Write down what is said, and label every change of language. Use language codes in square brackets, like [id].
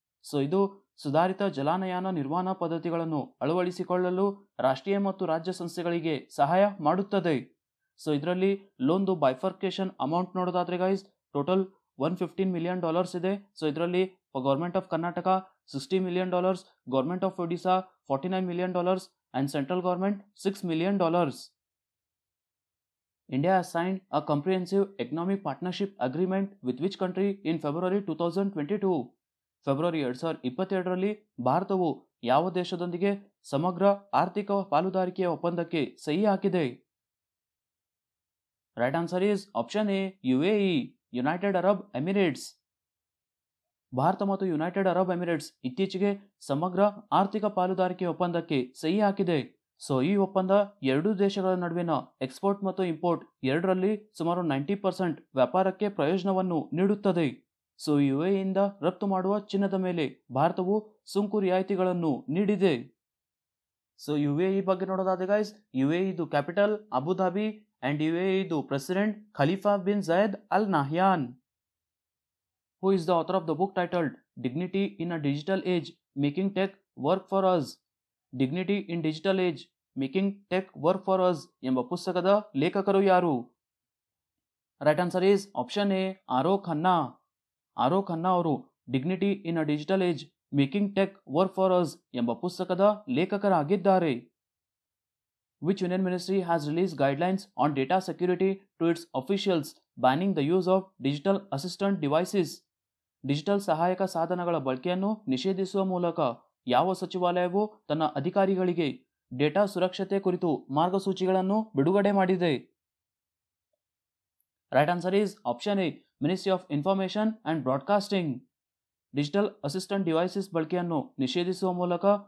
[kn] So ಇದು ಸುಧಾರಿತ ಜಲಾನಯನ ನಿರ್ವಹಣಾ ಪದ್ಧತಿಗಳನ್ನು ಅಳವಡಿಸಿಕೊಳ್ಳಲು ರಾಷ್ಟ್ರೀಯ ಮತ್ತು ರಾಜ್ಯ ಸಂಸ್ಥೆಗಳಿಗೆ ಸಹಾಯ ಮಾಡುತ್ತದೆ. ಸೊ ಇದರಲ್ಲಿ ಲೋನ್ದು ಬೈಫರ್ಕೇಶನ್ ಅಮೌಂಟ್ ನೋಡೋದಾದ್ರೆ ಗೈಸ್ ಟೋಟಲ್ $115 ಮಿಲಿಯನ್ ಇದೆ. [en] So ಇದರಲ್ಲಿ government of Karnataka $60 million, government of Odisha $49 million and central government $6 million. India has signed a comprehensive economic partnership agreement with which country in February 2022? [kn] February 2022ರಲ್ಲಿ ಭಾರತವು ಯಾವ ದೇಶದೊಂದಿಗೆ ಸಮಗ್ರ ಆರ್ಥಿಕ ಪಾಲುದಾರಿಕೆಯ ಒಪ್ಪಂದಕ್ಕೆ ಸಹಿ ಹಾಕಿದೆ? [en] Right answer is option A, UAE, United Arab Emirates. [kn] Bharat ಮತ್ತು United Arab Emirates ಇತ್ತೀಚೆಗೆ ಸಮಗ್ರ ಆರ್ಥಿಕ ಪಾಲುದಾರಿಕೆ ಒಪ್ಪಂದಕ್ಕೆ ಸಹಿ ಹಾಕಿದೆ. ಸೊ ಈ ಒಪ್ಪಂದ ಎರಡೂ ದೇಶಗಳ ನಡುವಿನ ಎಕ್ಸ್ಪೋರ್ಟ್ ಮತ್ತು ಇಂಪೋರ್ಟ್ ಎರಡರಲ್ಲಿ ಸುಮಾರು 90% ವ್ಯಾಪಾರಕ್ಕೆ ಪ್ರಯೋಜನವನ್ನು ನೀಡುತ್ತದೆ. ಸೊ UAEಯಿಂದ ರಫ್ತು ಮಾಡುವ ಚಿನ್ನದ ಮೇಲೆ ಭಾರತವು ಸುಂಕು ರಿಯಾಯಿತಿಗಳನ್ನು ನೀಡಿದೆ. ಸೊ UAE ಬಗ್ಗೆ ನೋಡೋದಾದ್ರೆ guys, UAEದು capital Abu Dhabi and UAEದು president Khalifa bin Zayed Al Nahyan. [en] Who is the author of the book titled Dignity in a Digital Age, Making Tech Work for Us? [kn] Dignity in Digital Age, Making Tech Work for Us ಎಂಬ ಪುಸ್ತಕದ ಲೇಖಕರು ಯಾರು? [en] Right answer is option A, Aaro Khanna. [kn] ಆರೋ ಖನ್ನಾ ಅವರು dignity in a digital age, making tech work for us ಎಂಬ ಪುಸ್ತಕದ ಲೇಖಕರಾಗಿದ್ದಾರೆ. [en] Which Union Ministry has released guidelines on data security to its officials, banning the use of digital assistant devices? [kn] Digital ಸಹಾಯಕ ಸಾಧನಗಳ ಬಳಕೆಯನ್ನು ನಿಷೇಧಿಸುವ ಮೂಲಕ ಯಾವ ಸಚಿವಾಲಯವು ತನ್ನ ಅಧಿಕಾರಿಗಳಿಗೆ ಡೇಟಾ ಸುರಕ್ಷತೆ ಕುರಿತು ಮಾರ್ಗಸೂಚಿಗಳನ್ನು ಬಿಡುಗಡೆ ಮಾಡಿದೆ? [en] Right answer is option A, ministry of information and broadcasting. Digital assistant devices [kn] ಬಳಕೆಯನ್ನು ನಿಷೇಧಿಸುವ ಮೂಲಕ